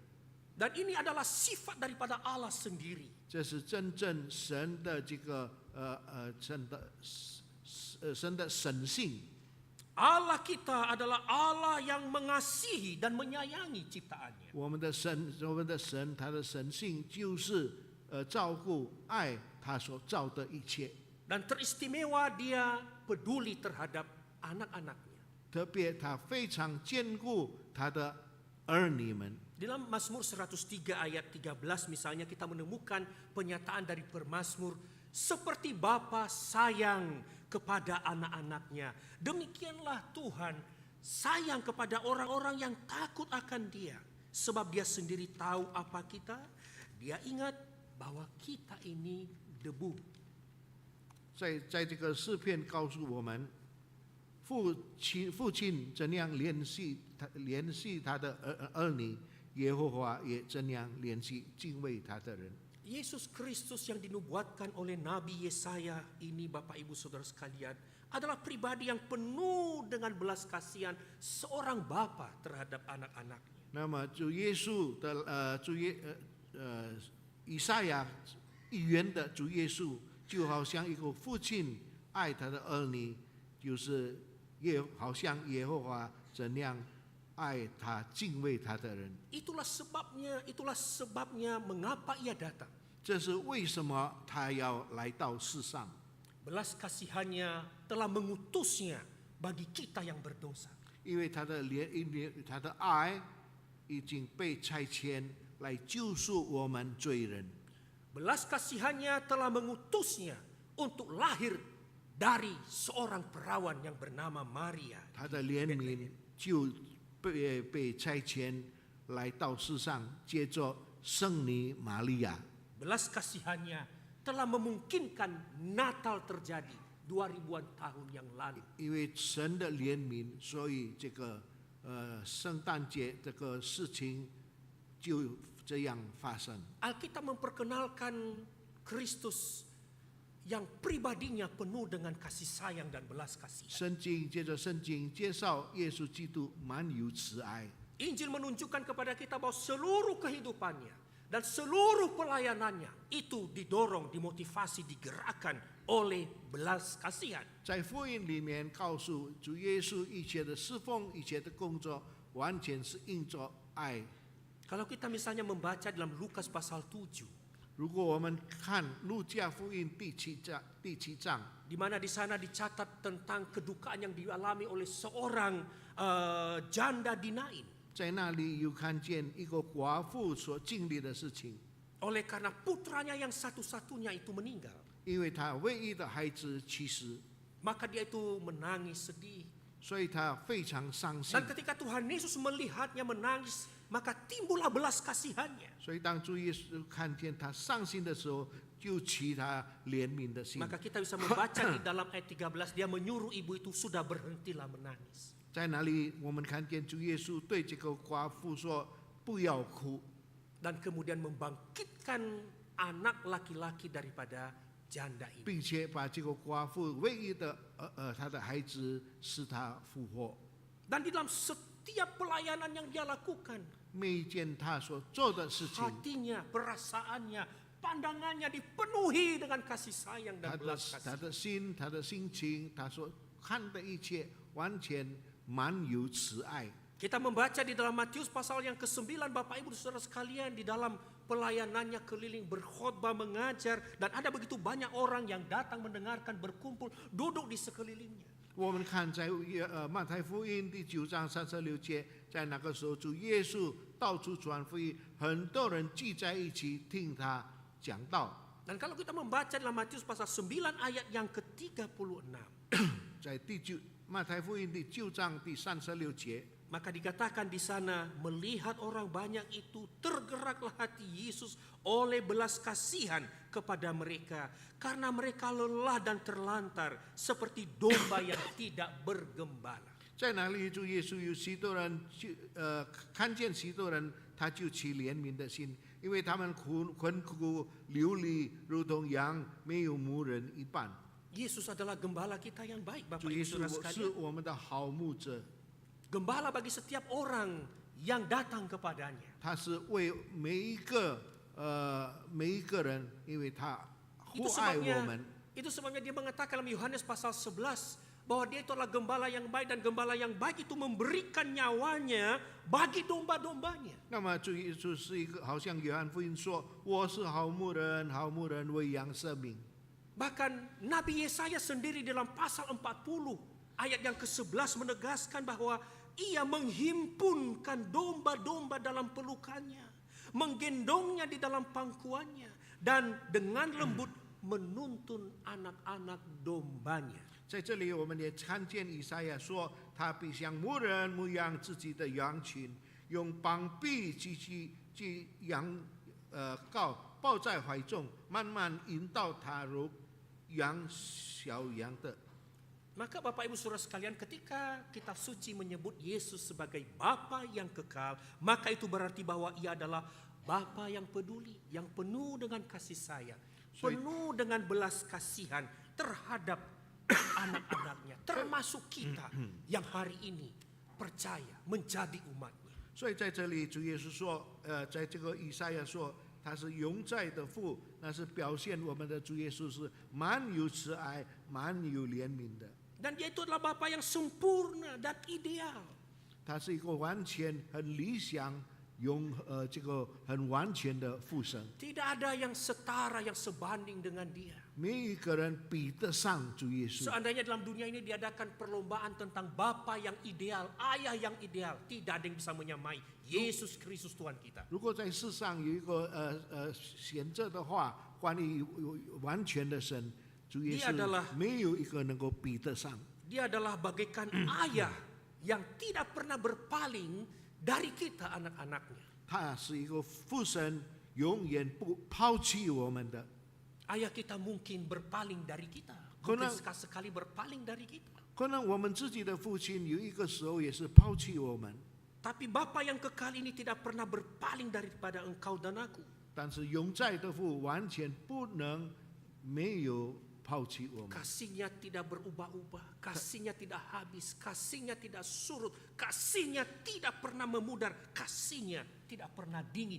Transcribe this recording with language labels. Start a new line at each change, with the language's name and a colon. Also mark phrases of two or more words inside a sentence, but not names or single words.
Indonesian: Dan ini adalah sifat daripada Allah sendiri.
Chinese: 这是真正神的这个神的神性。
Indonesian: Allah kita adalah Allah yang mengasihi dan menyayangi ciptaannya.
Chinese: 我们的神，他的神性就是照顾、爱他所造的一切。
Indonesian: Dan teristimewa dia peduli terhadap anak-anaknya.
Chinese: 特别他非常眷顾他的儿女们。
Indonesian: Dalam Mazmur 103 ayat 13 misalnya kita menemukan pernyataan dari pemazmur, seperti Bapa sayang kepada anak-anaknya, demikianlah Tuhan sayang kepada orang-orang yang takut akan Dia, sebab Dia sendiri tahu apa kita. Dia ingat bahwa kita ini debu.
Chinese: 在这个诗篇告诉我们，父亲怎样联系他的儿女，耶和华也怎样联系敬畏他的人。
Indonesian: Yesus Kristus yang dinubuatkan oleh Nabi Yesaya ini, Bapak Ibu Saudara sekalian, adalah pribadi yang penuh dengan belas kasihan seorang bapa terhadap anak-anaknya.
Chinese: 那么主耶稣的以赛亚预言的主耶稣，就好像一个父亲爱他的儿女，就是好像耶和华怎样爱他、敬畏他的人。
Indonesian: Itulah sebabnya mengapa ia datang.
Chinese: 这是为什么他要来到世上。
Indonesian: belas kasihannya telah mengutusnya bagi kita yang berdosa.
Chinese: 因为他的爱已经被差遣来救赎我们罪人。
Indonesian: Belas kasihannya telah mengutusnya untuk lahir dari seorang perawan yang bernama Maria.
Chinese: 他的怜悯就被差遣来到世上，借着圣女玛利亚。
Indonesian: Belas kasihannya telah memungkinkan Natal terjadi 2000-an tahun yang lalu.
Chinese: 因为神的怜悯，所以这个圣诞节这个事情就这样发生。
Indonesian: Alkitab memperkenalkan Kristus yang pribadinya penuh dengan kasih sayang dan belas kasihan.
Chinese: 接着圣经介绍耶稣基督满有慈爱。
Indonesian: Injil menunjukkan kepada kita bahwa seluruh kehidupannya dan seluruh pelayanannya itu didorong, dimotivasi, digerakkan oleh belas kasihan.
Chinese: 在福音里面告诉主耶稣一切的侍奉、一切的工作，完全是因着爱。
Indonesian: Kalau kita misalnya membaca dalam Lukas pasal 7,
Chinese: 如果我们看路加福音第七章，
Indonesian: di mana di sana dicatat tentang kedukaan yang dialami oleh seorang janda di Nain.
Chinese: 在那里有看见一个寡妇所经历的事情，
Indonesian: Oleh karena putranya yang satu-satunya itu meninggal,
Chinese: 因为她唯一的孩子去世，
Indonesian: maka dia itu menangis sedih.
Chinese: 所以她非常伤心
Indonesian: Dan。ketika Tuhan Yesus melihatnya menangis, maka timbullah belas kasihannya.
Chinese: 所以当主耶稣看见她伤心的时候，就起她怜悯的心。
Indonesian: Maka kita bisa membaca di dalam ayat 13, dia menyuruh ibu itu sudah berhentilah menangis.
Chinese: 在哪里我们看见主耶稣对这个寡妇说：“不要哭。”
Indonesian: Dan kemudian membangkitkan anak laki-laki daripada janda ini.
Chinese: 并且把这个寡妇唯一的她的孩子使她复活。
Indonesian: Dan di dalam setiap pelayanan yang dia lakukan,
Chinese: 每一件他所做的事情，
Indonesian: hatinya, perasaannya, pandangannya dipenuhi dengan kasih sayang
Chinese: 他
Indonesian: dan
Chinese: 的
Indonesian: belas
Chinese: 他
Indonesian: kasihan.
Chinese: 的心、他的心情，他所看的一切，完全满有慈爱。
Indonesian: Kita membaca di dalam Matius pasal yang ke-9, Bapak Ibu Saudara sekalian, di dalam pelayanannya keliling berkhotbah, mengajar, dan ada begitu banyak orang yang datang mendengarkan, berkumpul, duduk di sekelilingnya.
Chinese: 我们看在马太福音第9章36节，在那个时候，主耶稣到处传福音，很多人聚在一起听他讲道。
Indonesian: Dan kalau kita membaca dalam Matius pasal 9 ayat yang ke-36,
Chinese: 在马太福音第9章第36节，
Indonesian: maka dikatakan di sana, melihat orang banyak itu tergeraklah hati Yesus oleh belas kasihan kepada mereka, karena mereka lelah dan terlantar seperti domba yang tidak bergembala.
Chinese: 在哪里主耶稣有许多人看见许多人，他就起怜悯的心，因为他们困苦流离，如同羊没有牧人一般。
Indonesian: Yesus adalah gembala kita yang baik,
Chinese: 主
Indonesian: Bapak
Chinese: 耶
Indonesian: Ibu
Chinese: 稣
Indonesian: Saudara
Chinese: 是
Indonesian: sekalian.
Chinese: 我们的好牧者，
Indonesian: Gembala bagi setiap orang yang datang kepadanya.
Chinese: 他是为每一个人，因为他
Indonesian: Itu
Chinese: 厚爱我们。
Indonesian: sebabnya dia mengatakan dalam Yohanes pasal 11 bahwa dia itu adalah gembala yang baik, dan gembala yang baik itu memberikan nyawanya bagi domba-dombanya.
Chinese: 那么主耶稣是一个，好像约翰福音说：“我是好牧人，好牧人为羊舍命。”
Indonesian: Bahkan Nabi Yesaya sendiri dalam pasal 40 ayat yang ke-11 menegaskan bahwa ia menghimpunkan domba-domba dalam pelukannya, menggendongnya di dalam pangkuannya, dan dengan lembut menuntun anak-anak dombanya.
Chinese: 在这里，我们也看见以赛亚说：“他必像牧人牧养自己的羊群，用膀臂系羊羔，抱在怀中，慢慢引导他如养小羊的。”
Indonesian: Maka Bapak Ibu Saudara sekalian, ketika kitab suci menyebut Yesus sebagai Bapa yang kekal, maka itu berarti bahwa ia adalah Bapa yang peduli, yang penuh dengan kasih sayang, penuh dengan belas kasihan terhadap anak-anaknya, termasuk kita yang hari ini percaya menjadi umatnya.
Chinese: 所以在这里，主耶稣说，在这个以赛亚说，他是永在的父，那是表现我们的主耶稣是满有慈爱、满有怜悯的。
Indonesian: Dan dia itu adalah Bapa yang sempurna dan ideal.
Chinese: 他是一个完全、很理想这个很完全的父神，
Indonesian: Tidak ada yang setara, yang sebanding dengan dia.
Chinese: 没有一个人比得上主耶稣。
Indonesian: Seandainya dalam dunia ini diadakan perlombaan tentang Bapa yang ideal, Ayah yang ideal, tidak ada yang bisa menyamai Yesus Kristus Tuhan kita.
Chinese: 如果在世上有一个选择的话，关于完全的神，主耶
Indonesian: Dia
Chinese: 稣
Indonesian: adalah
Chinese: 没有一个能够比得上。
Indonesian: Dia adalah bagaikan ayah yang tidak pernah berpaling dari kita anak-anaknya.
Chinese: 他是一个父神，永远不抛弃我们的。
Indonesian: Ayah kita mungkin berpaling dari kita, mungkin sekali berpaling dari kita.
Chinese: 可能我们自己的父亲有一个时候也是抛弃我们，
Indonesian: Tapi Bapa yang kekal ini tidak pernah berpaling daripada engkau dan aku.
Chinese: 但是永在的父完全不能没有抛弃我们。
Indonesian: Kasihnya tidak berubah-ubah, kasihnya tidak habis, kasihnya tidak surut, kasihnya tidak pernah memudar, kasihnya tidak pernah dingin.